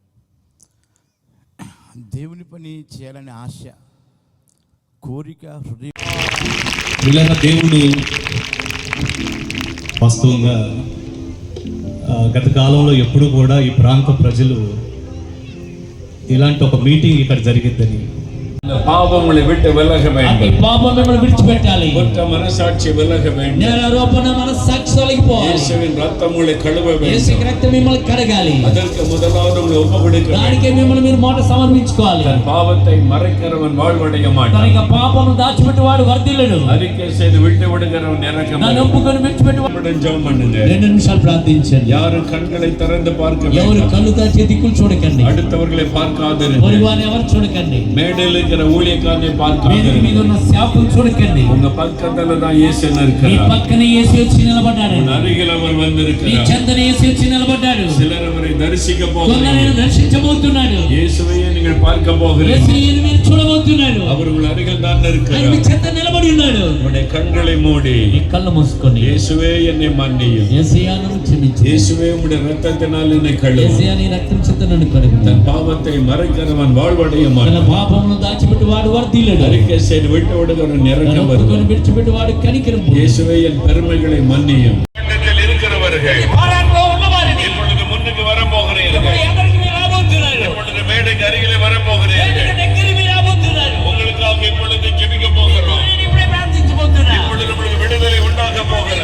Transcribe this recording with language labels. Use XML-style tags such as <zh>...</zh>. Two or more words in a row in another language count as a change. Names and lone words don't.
<te>దేవుని పని చేయాలనే ఆశ, కోరిక హృదయం. దేవుడు వాస్తవంగా గత కాలంలో ఎప్పుడు కూడా ఈ ప్రాంత ప్రజలు ఇలాంటి ఒక మీటింగ్ ఇక్కడ జరిగిద్దని,</te> <ta>பாவங்களை விட்டு விலக வேண்டும். பாவங்களை விடுவிச்சுపెట్టాలి. குற்ற மனசாட்சி விலக வேண்டும்.</ta> <te>నేరారోపణ మనసాక్షి తొలగిపోవాలి.</te> <ta>இயேசுவின் ரத்தம் உங்களை கழுவ வேண்டும்.</ta> <te>యేసు రక్తం మిమ్మల్ని కడగాలి.</te> <ta>அதற்கு முதலாவது உங்களை ஒப்புக்கொடுக்க</ta> <te>దానికి మిమ్మల్ని మీరు మాట సమర్పించుకోవాలి.</te> <ta>பாவத்தை மறைக்கிறவன் வாழ்வடைய மாட்டான்.</ta> <te>తన యొక్క పాపమును దాచిపెట్టువాడు వర్ధిల్లడు.</te> <ta>அறிக்கை செய்து விட்டு விடுகிறவன் இறக்கம்.</ta> <te>நான் ఒప్పుకొని విడిచిపెట్టువాడు.</te> <ta>ஜெபம் பண்ணுங்க.</ta> <te>2 నిమిషాలు ప్రార్థించండి.</te> <ta>யாரும் கண்களை திறந்து பார்க்க வேண்டாம்.</ta> <te>ఎవరు కళ్ళు దాచి దిక్కులు చూడకండి.</te> <ta>அடுத்தவர்களை பார்க்காதீர்கள்.</ta> <te>పరివారం ఎవరు చూడకండి.</te> <ta>மேடையில் இருக்கிற ஊழியக்காரனை பார்க்காதீர்கள்.</ta> <te>మీద ఉన్న సేవకులను చూడకండి.</te> <ta>உங்க பக்கத்துல தான் இயேசு</ta> <te>మీ</te> <ta>இருக்கிறார்.</ta> <te>పక్కనే యేసు వచ్చి నిలబడ్డాడు.</te> <ta>அருகில் அவர்</ta> <te>మీ</te> <ta>வந்திருக்கிறார்.</ta> <te>చెంతన యేసు వచ్చి నిలబడ్డాడు.</te> <ta>சிலர் அவரை தரிசிக்க</ta> <te>కొందరు</te> <ta>போகிறார்கள்.</ta> <te>దర్శించబోతున్నాడు.</te> <ta>இயேசுவையே நீங்கள் பார்க்க போகிறீர்கள்.</ta> <te>యేసుని మీరు చూడబోతున్నాడు.</te> <ta>அவர் உங்கள் அருகில் தான்</ta> <te>ఆయన మీ</te> <ta>இருக்கிறார்.</ta> <te>చెంత నిలబడి ఉన్నాడు.</te> <ta>உங்களுடைய கண்களை மூடி</ta> <te>మీ కళ్ళు మూసుకొని,</te> <ta>இயேசுவே என்னை மன்னியும்,</ta> <te>యేసయ్యా నన్ను క్షమించు,</te> <ta>இயேசுவே உம்முடைய ரத்தத்தினால் என்னை கழுவும்.</ta> <te>యేసయ్యా నీ రక్తం చేత నన్ను కడుగు.</te> <ta>தன் பாவத்தை மறைக்கிறவன் வாழ்வடைய</ta> <te>తన</te> <ta>மாட்டான்.</ta> <te>పాపమును దాచిపెట్టి వాడు వర్ధిల్లడు.</te> <ta>அறிக்கை செய்து விட்டு விடுகிறவன் இறக்கம்</ta> <te>ఒప్పుకొని</te> <ta>வருவான்.</ta> <te>విడిచిపెట్టి వాడు కనికరం పొందును.</te> <ta>இயேசுவே என் பெருமைகளை மன்னியும். இருக்கிறவர்கள் இப்பொழுது முன்னுக்கு வர போகிறீர்கள். இப்பொழுது மேடைக்கு அருகிலே வர போகிறீர்கள். உங்களுக்காக இப்பொழுது ஜெபிக்க போகிறோம். இப்பொழுது நம்மளுக்கு விடுதலை உண்டாக போகிறது.</ta>